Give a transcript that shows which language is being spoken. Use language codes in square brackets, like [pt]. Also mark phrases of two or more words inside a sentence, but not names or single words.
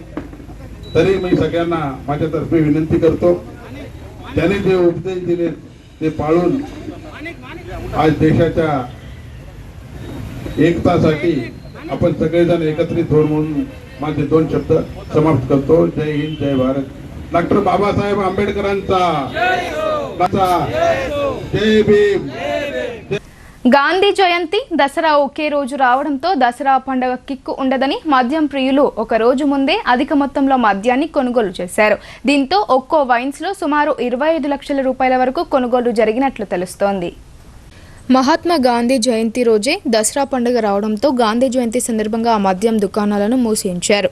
[mr] तरी मी सगळ्यांना माझ्यातर्फे विनंती करतो, त्याने जे उपदेश दिले ते पाळून आज देशाच्या एकतासाठी आपण सगळेजण एकत्रित होऊन म्हणून माझे 2 शब्द समाप्त करतो. जय हिंद, जय भारत. डॉक्टर बाबासाहेब आंबेडकरांचा जय भीम. [te] గాంధీ జయంతి దసరా ఒకే రోజు రావడంతో దసరా పండుగ కిక్కు ఉండదని మద్యం ప్రియులు ఒక రోజు ముందే అధిక మొత్తంలో మద్యాన్ని కొనుగోలు చేశారు. దీంతో ఒక్కో వైన్స్ లో సుమారు 25 లక్షల రూపాయల వరకు కొనుగోలు జరిగినట్లు తెలుస్తోంది. మహాత్మా గాంధీ జయంతి రోజే దసరా పండుగ రావడంతో గాంధీ జయంతి సందర్భంగా ఆ మద్యం దుకాణాలను మూసించారు.